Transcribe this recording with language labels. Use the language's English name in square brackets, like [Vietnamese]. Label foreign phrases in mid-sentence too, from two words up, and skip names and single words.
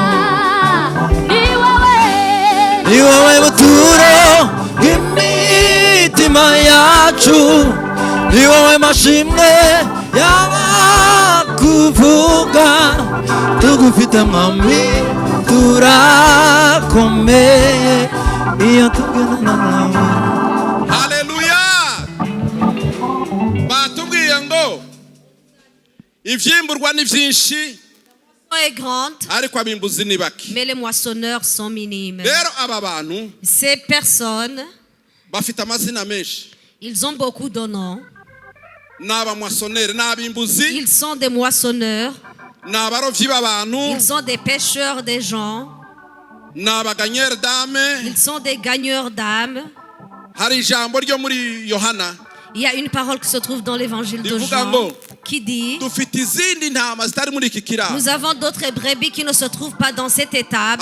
[Rundi] ni wowe buturo bw'imitima yacu ni wowe mashimwe yaba kuvuga tugufite mwami turakomeye iyo tugendana nawe. Haleluya. Batubwiye ngo ivyimburwa ni byinshi ariko abimbuzi ni bake. [French] Mais les moissonneurs sont minimes. [Rundi] Rero aba bantu, [French] ces personnes, [Rundi] bafite amazina menshi. [French] Ils ont beaucoup de noms. Ils sont des moissonneurs. Ils sont des pêcheurs des gens. Ils sont des gagneurs d'âmes. Il y a une parole qui se trouve dans l'évangile de Jean qui dit: nous avons d'autres brebis qui ne se trouvent pas dans cette étable.